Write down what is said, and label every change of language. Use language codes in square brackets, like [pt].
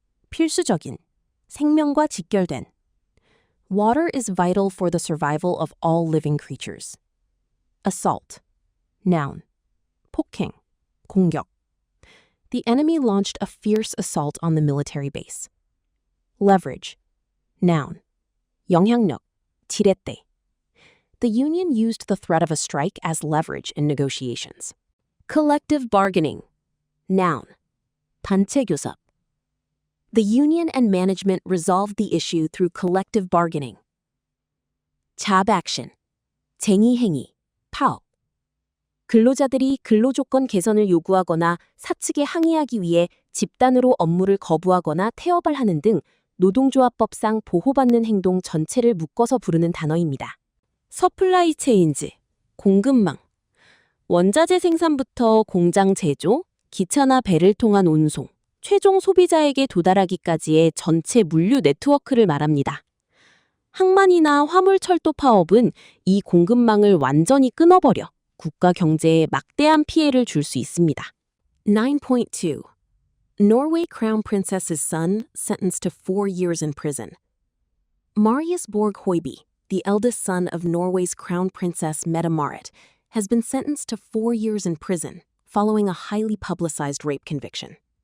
[ko] 필수적인, 생명과 직결된. [en] Water is vital for the survival of all living creatures. Assault. Noun. [ko] 폭행, 공격. [en] The enemy launched a fierce assault on the military base. Leverage. Noun. [ko] 영향력, 지렛대. [en] The union used the threat of a strike as leverage in negotiations. Collective bargaining. [ko] Noun. 단체 교섭. [en] The union and management resolved the issue through collective bargaining. Job action. [ko] 쟁의 행위, 파업. 근로자들이 근로조건 개선을 요구하거나 사측에 항의하기 위해 집단으로 업무를 거부하거나 태업을 하는 등 노동조합법상 보호받는 행동 전체를 묶어서 부르는 단어입니다. 서플라이 체인지, 공급망. 원자재 생산부터 공장 제조, 기차나 배를 통한 운송, 최종 소비자에게 도달하기까지의 전체 물류 네트워크를 말합니다. 항만이나 화물철도 파업은 이 공급망을 완전히 끊어버려 국가 경제에 막대한 피해를 줄 수 있습니다. 9.2. [en] Norway Crown Princess's son sentenced to 4 years in prison. Marius Borg Høiby, the eldest son of Norway's Crown Princess Mette-Marit, has been sentenced to 4 years in prison following a highly publicized rape conviction.